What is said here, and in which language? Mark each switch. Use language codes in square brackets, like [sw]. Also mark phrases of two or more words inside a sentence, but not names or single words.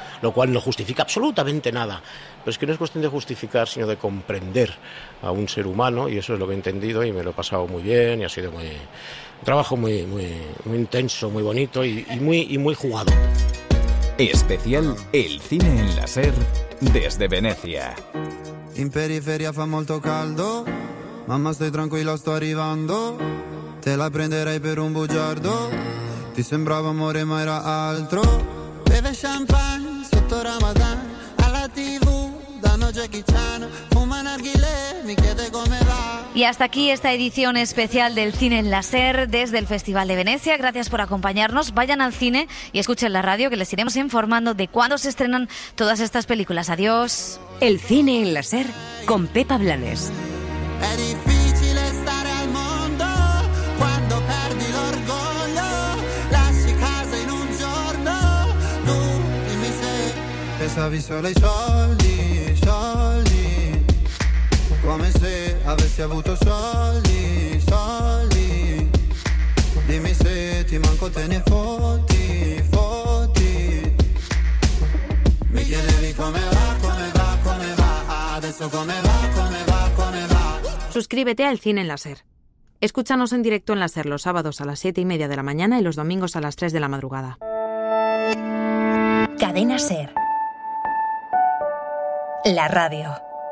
[es] Lo cual no justifica absolutamente nada. Pero es que no es cuestión de justificar, sino de comprender a un ser humano, y eso es lo que he entendido y me lo he pasado muy bien y ha sido un trabajo muy intenso, muy bonito y muy jugado. Especial El cine en la SER desde Venecia. [it] In periferia fa molto caldo, mamma stai tranquilla sto arrivando, te la prenderei per un bugiardo, ti sembrava amore ma era altro, beve champagne sotto Ramadan, alla TV danno Jackie Chan, fuma narguilé, mi chiede come va. [es] Y hasta aquí esta edición especial del Cine en la SER desde el Festival de Venecia. Gracias por acompañarnos. Vayan al cine y escuchen la radio, que les iremos informando de cuándo se estrenan todas estas películas. Adiós. El Cine en la SER con Pepa Blanes. [it] È difficile stare al mondo quando perdi l'orgoglio, lasci casa in un giorno, tu dimmi se pensavi solo ai soldi, soldi, come se avessi avuto soldi, soldi, dimmi se ti manco te ne fotti, fotti, mi chiedevi come va, come va, come va, adesso come va, come va, come va. [es] Suscríbete al Cine en la SER. Escúchanos en directo en la SER los sábados a las 7:30 de la mañana y los domingos a las 3 de la madrugada. Cadena SER. La radio.